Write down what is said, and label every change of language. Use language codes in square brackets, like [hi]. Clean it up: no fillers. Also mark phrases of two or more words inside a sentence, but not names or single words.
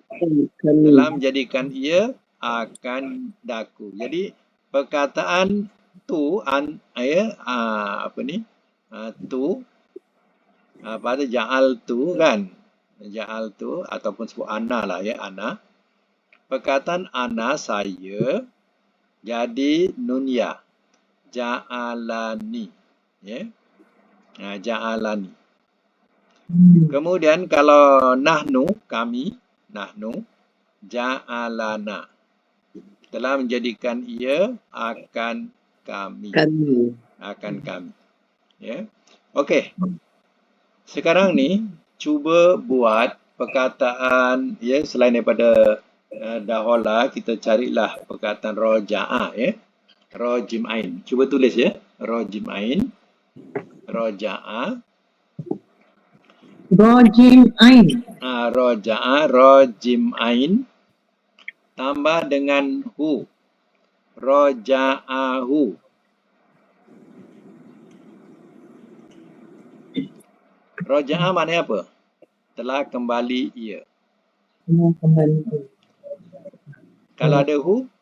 [ms] Telah menjadikan ia akan daku. Jadi perkataan tu tu pada ja'al tu kan. Ja'al tu ataupun sebut ana lah ya, ana. Perkataan ana, saya, jadi nun ya. Ja'alani. Ya. Ja'alani. Kemudian kalau nahnu, kami, [ar] نحن، جعلنا. [ms] Telah menjadikan ia akan kami. Akan kami. Ya. Okey. Sekarang ni cuba buat perkataan ya, selain daripada dahola, kita carilah perkataan roja'a ya. [ar] راء جيم عين. [ms] Cuba tulis ya. [ar] راء جيم عين. [ms] Roja'a. [ar] راء جيم عين. رجع. راء جيم عين. [ms] Tambah dengan hu. [ar] رجعه. رجع [ms] maknanya apa? Telah kembali ia. Telah kembali. Kalau ada hu?